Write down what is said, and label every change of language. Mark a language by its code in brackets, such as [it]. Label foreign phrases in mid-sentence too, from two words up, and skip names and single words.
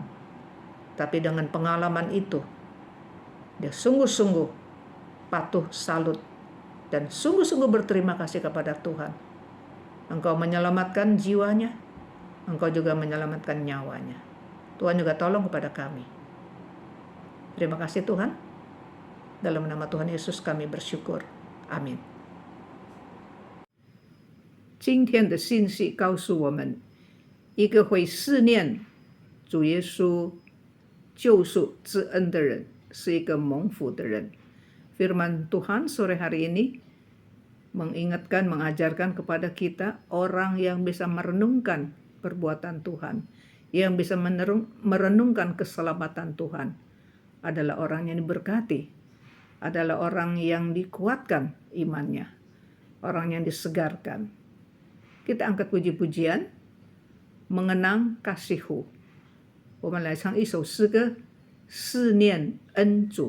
[id] Tapi dengan pengalaman itu, dia sungguh-sungguh patuh, salut, dan sungguh-sungguh berterima kasih kepada Tuhan. Engkau menyelamatkan jiwanya, Engkau juga menyelamatkan nyawanya. Tuhan juga tolong kepada kami. Terima kasih Tuhan. Dalam nama Tuhan Yesus kami bersyukur. Amin. [zh] 今天的信息告诉我们，一个会思念主耶稣救赎之恩的人，是一个蒙福的人。 [id] Firman Tuhan sore hari ini mengingatkan, mengajarkan kepada kita orang yang bisa merenungkan perbuatan Tuhan, yang bisa merenungkan keselamatan Tuhan, adalah orang yang diberkati, adalah orang yang dikuatkan imannya, orang yang disegarkan. Kita angkat puji-pujian, mengenang kasih-Hu. [zh] 我们来唱一首诗歌，思念恩主。